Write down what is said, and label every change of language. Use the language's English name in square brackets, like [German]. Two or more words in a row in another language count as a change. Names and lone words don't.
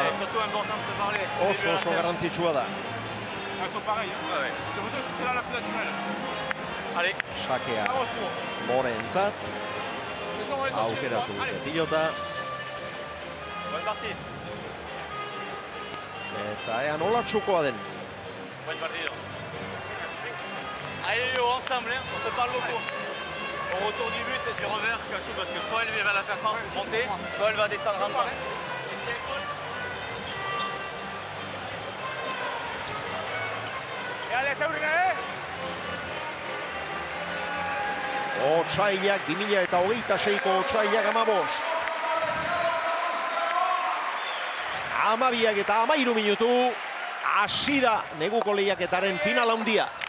[Basque] Oso garrantzitsua da. Sakea Morentzat. Aukeratu dute pilota. Eta ea nola txukoa den. [Spanish] Buen partido. [French] Allez Léo, ensemble, on se parle beaucoup. Au retour du but et du revers, Cachou, parce que soit elle va l'attaquant monter, soit elle va descendre en bas. Et allez, Taurina, [Basque] Otsailak 2026ko otsailak 15. 12 eta 13 minutu, hasi da neguko lehiaketaren final handia.